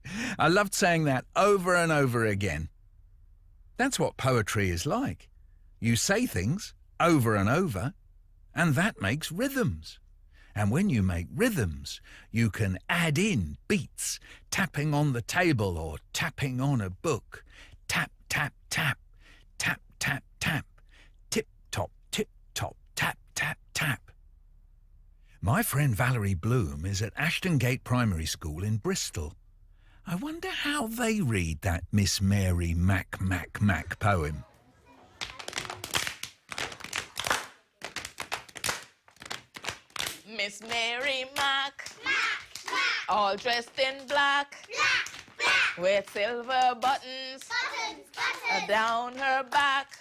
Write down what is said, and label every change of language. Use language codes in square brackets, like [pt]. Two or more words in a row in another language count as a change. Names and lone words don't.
[en] I loved saying that over and over again. That's what poetry is like. You say things over and over, and that makes rhythms. And when you make rhythms, you can add in beats, tapping on the table or tapping on a book. Tap, tap, tap, tap, tap, tap, tip-top, tap, tap, tap. My friend Valerie Bloom is at Ashton Gate Primary School in Bristol. I wonder how they read that Miss Mary Mac poem. Miss Mary Mac, all dressed in black, with silver buttons, down her back.